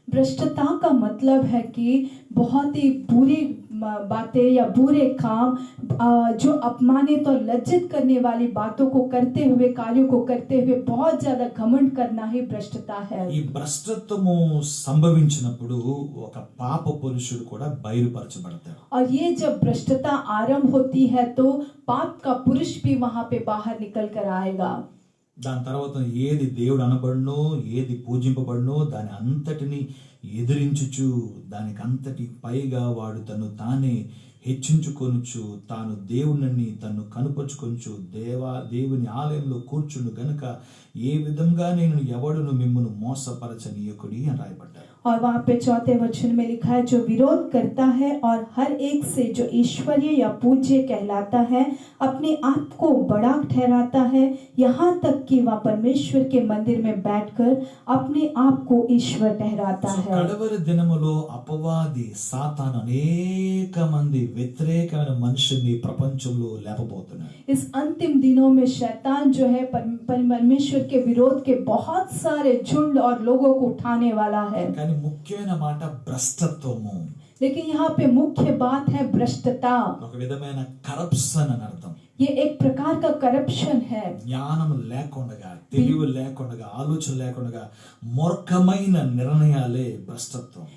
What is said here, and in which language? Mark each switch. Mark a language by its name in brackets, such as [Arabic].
[Hindi] भ्रष्टता का मतलब है कि बहुत ही बुरी बातें या बुरे काम, जो अपमानित और लज्जित करने वाली बातों को करते हुए, कार्यों को करते हुए बहुत ज्यादा घमंड करना ही भ्रष्टता है. [Telugu] ఈ భ్రష్టత్వము సంభవించినప్పుడు ఒక పాప పురుషుడు కూడా బయలుపరచబడతాడు. [Hindi] और ये जब भ्रष्टता आरंभ होती है तो पाप का पुरुष भी वहां पे बाहर निकल कर आएगा. [Telugu] దాని తర్వాత ఏది దేవుడు అనబడునో, ఏది పూజింపబడునో దాని అంతటిని ఎదిరించుచు, దానికి అంతటి పైగా వాడు తను తానే హెచ్చించుకొనుచు, తాను దేవుని తను కనుపరుచుకొనుచు దేవుని ఆలయంలో కూర్చుండు గనుక ఏ విధంగా నేను ఎవడును మిమ్మును మోసపరచనీయకుడి అని రాయబడ్డారు. [Hindi] और वहाँ पे 4थे वचन में लिखा है, जो विरोध करता है और हर एक से जो ईश्वरीय या पूज्य कहलाता है अपने आप को बड़ा ठहराता है, यहाँ तक कि वह परमेश्वर के मंदिर में बैठकर अपने आप को ईश्वर ठहराता है. [Telugu] కడవరి దినములో అపవాది సాతాను అనేక మంది వ్యతిరేకమైన మనుషుల్ని ప్రపంచంలో లేపబోతున్నాడు. [Hindi] इस अंतिम दिनों में शैतान जो है परमेश्वर के विरोध के बहुत सारे झुंड और लोगों को उठाने वाला है. [Telugu] ముఖ్యమైన మాట భ్రష్టత్వము. [Hindi] लेकिन यहाँ पे मुख्य बात है भ्रष्टता. [Telugu] ఒక విధమైన కరప్షన్ అని అర్థం. [Hindi] ये एक प्रकार का करप्शन है. [Telugu] జ్ఞానం లేకుండా, తెలివి లేకుండా, ఆలోచన లేకుండా మూర్ఖమైన నిర్ణయాలే భ్రష్టత్వం.